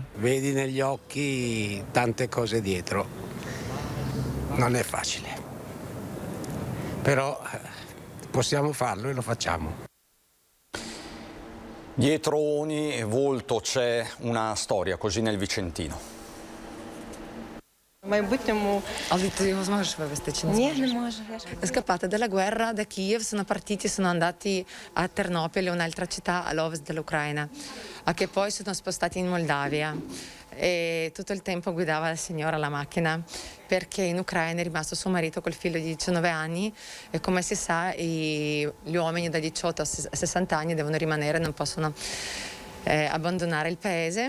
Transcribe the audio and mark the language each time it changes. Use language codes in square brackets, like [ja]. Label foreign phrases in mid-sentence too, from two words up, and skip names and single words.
[it] Vedi negli occhi tante cose dietro, non è facile, però possiamo farlo e lo facciamo. Dietro ogni volto c'è una storia, così nel Vicentino. [uk] В майбутньому. Але ти його зможеш вивезти чи не зможеш? Ні, не можу. [it] Scappate dalla guerra da Kiev, sono andati a Ternopil, un'altra città all'ovest dell'Ucraina, che poi sono spostati in Moldavia. E tutto il tempo guidava la signora la macchina perché in Ucraina è rimasto suo marito col figlio di 19 anni e come si sa gli uomini da 18 a 60 anni devono rimanere, non possono abbandonare il paese.